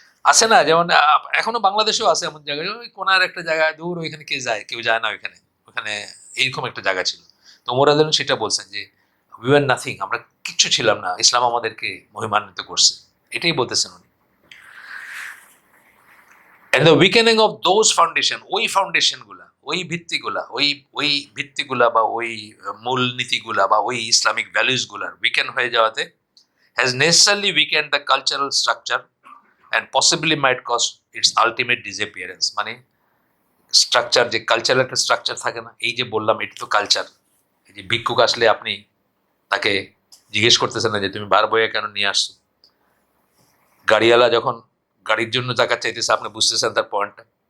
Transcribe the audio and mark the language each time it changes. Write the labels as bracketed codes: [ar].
[bn] আছে না, যেমন এখনো বাংলাদেশেও আছে এমন জায়গায়, ওই কোনার একটা জায়গায় দূর, ওইখানে কে যায়? কেউ যায় না ওইখানে। ওখানে এইরকম একটা জায়গা ছিল। তো ওমর রাদিয়াল্লাহু সেটা বলছেন যে [en] we were nothing, [bn] আমরা কিচ্ছু ছিলাম না, ইসলাম আমাদেরকে মহিমান্বিত করছে, এটাই বলতেছেন উনি। [en] And the weakening of those foundation, [bn] ওই ফাউন্ডেশনগুলা, ওই ভিত্তিগুলা, ওই ভিত্তিগুলা বা ওই মূলনীতিগুলা বা ওই ইসলামিক ভ্যালুসগুলার উইকেন হয়ে যাওয়াতে [en] has necessarily weakened the cultural structure and possibly might cause its ultimate disappearance. [bn] মানে স্ট্রাকচার, যে কালচারাল একটা স্ট্রাকচার থাকে না, এই যে বললাম এটা তো কালচার। এই যে ভিক্ষুক আসলে আপনি তাকে জিজ্ঞেস করতেছেন না যে তুমি বার বইয়ে কেন নিয়ে আসছো। গাড়িওয়ালা যখন গাড়ির জন্য টাকা চাইতেছে, আপনি বুঝতেছেন তার পয়েন্টটা।